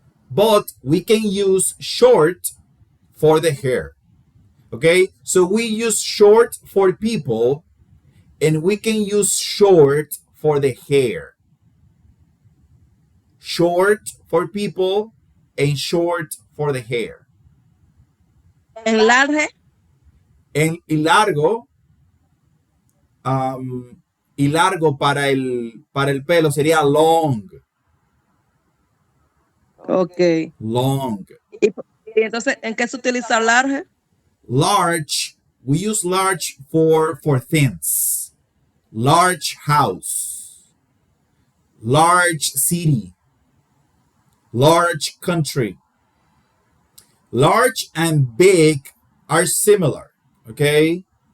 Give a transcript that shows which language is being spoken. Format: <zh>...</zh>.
<en>But we can use short for the hair. Okay, so we use short for people and we can use short for the hair. Short for people and short for the hair. Enlarge,</en> <es>Y largo, y largo para el pelo sería long. ok.</es> <en>Long.</en> <es>Y entonces, ¿en qué se utiliza large?</es> <en>Large, we use large for things. Large house, large city, large country. Large and big are similar, okay?</en>